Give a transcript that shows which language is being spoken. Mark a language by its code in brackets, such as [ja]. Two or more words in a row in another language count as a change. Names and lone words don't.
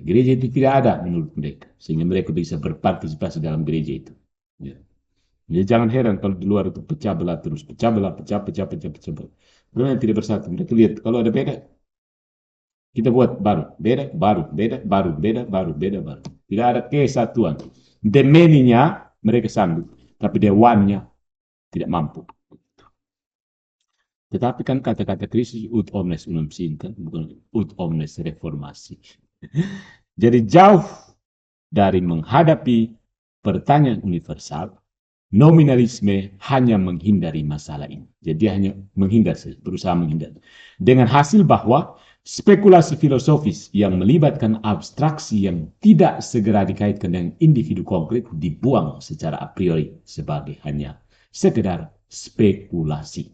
[id] Gereja itu tidak ada menurut mereka, sehingga mereka bisa berpartisipasi dalam gereja itu. Ya. Jadi jangan heran kalau di luar itu pecah belah terus, pecah belah. Karena tidak bersatu. Mereka lihat kalau ada beda, kita buat baru, beda, baru. Tidak ada kesatuan. [en] The many- [id] nya mereka sanggup, tapi [en] the one- [id] nya tidak mampu. Tetapi kan kata-kata Kristus [la] ut omnes unum sinten, [id] bukan [la] ut omnes [id] reformasi. Jadi jauh dari menghadapi pertanyaan universal, nominalisme hanya menghindari masalah ini. Jadi hanya menghindar, berusaha menghindar. Dengan hasil bahwa spekulasi filosofis yang melibatkan abstraksi yang tidak segera dikaitkan dengan individu konkret dibuang secara [la] a priori [id] sebagai hanya sekedar spekulasi.